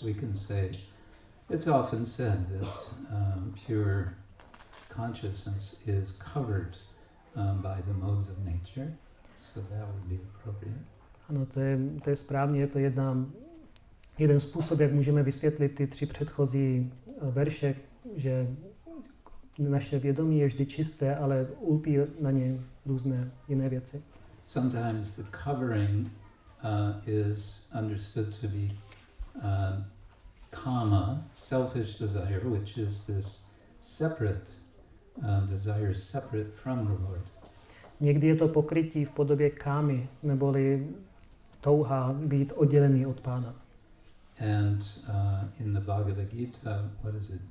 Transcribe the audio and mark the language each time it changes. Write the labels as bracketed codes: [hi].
[en] We can say, it's often said that pure consciousness is covered by the modes of nature, so that would be appropriate. [cs] Ano, to je správně, je to jeden způsob, jak můžeme vysvětlit ty tři předchozí verše, že naše vědomí je vždy čisté, ale ulpí na ně různé jiné věci. [en] Sometimes the covering is understood to be kama, selfish desire, which is this separate desire separate from the Lord. [cs] Někdy je to pokrytí v podobě kámy, neboli touha být oddělený od Pána. [en] And in the Bhagavad Gita, what is it?